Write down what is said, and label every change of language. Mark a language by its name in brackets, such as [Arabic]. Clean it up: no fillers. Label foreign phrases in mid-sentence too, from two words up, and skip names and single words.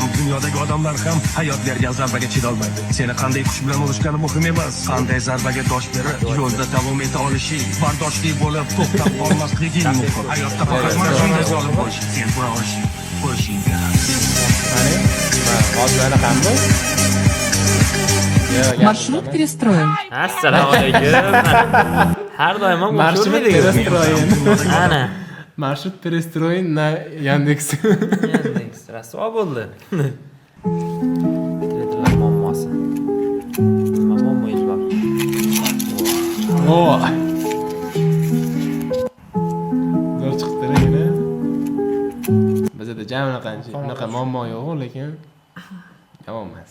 [Uzbek] Dunyodagi odamlar ham hayot bergan zarbaga chidolmaydi. Seni qanday kuch bilan urishgani muhim emas, qanday zarbaga dosh berib yo'lda davom eta olishing, bardoshli bo'lib to'xtab qolmasliging muhim. Hayotda faqat mana shunday yo'l bo'lishi, sen buni qo'yishing kerak. Hozir qanday? [Russian] Маршрут перестроен. [Uzbek] Assalomu alaykum. Har doim ham [Russian] Маршрут перестроен. [Uzbek] Ana. [Russian] Маршрут перестроен на Яндекс. [Uzbek] Yandex rasvo bo'ldi. Telefonlar muammosi. Nima muammoyingiz bor? O. Zo'r chiqdi yana. Bizda jamla qancha unaqa muammo yo'q, lekin yomon emas.